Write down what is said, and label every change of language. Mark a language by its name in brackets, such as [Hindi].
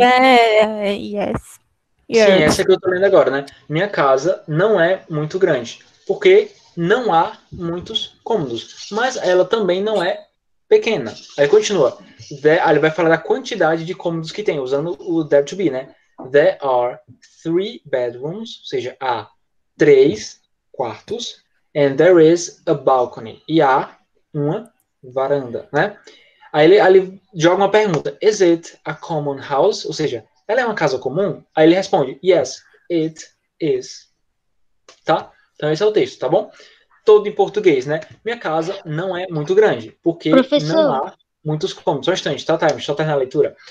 [English] Yes. [Portuguese] Sim, essa que eu tô lendo agora, né? Minha casa não é muito grande, porque não há muitos cômodos. Mas ela também não é pequena. Aí continua. Aí ele vai falar da quantidade de cômodos que tem, usando o verbo to be, né? [English] There are 3 bedrooms, [Portuguese] ou seja, há 3 quartos, [English] and there is a balcony. [Portuguese] E há uma varanda, né? Aí ele joga uma pergunta. [English] Is it a common house? [Portuguese] Ou seja, ela é uma casa comum? Aí ele responde, [English] yes, it is. [Portuguese] Tá? Então esse é o texto, tá bom? Todo em português, né? Minha casa não é muito grande, porque não há muitos cômodos. Só um instante, tá, Time? Só terminar a leitura.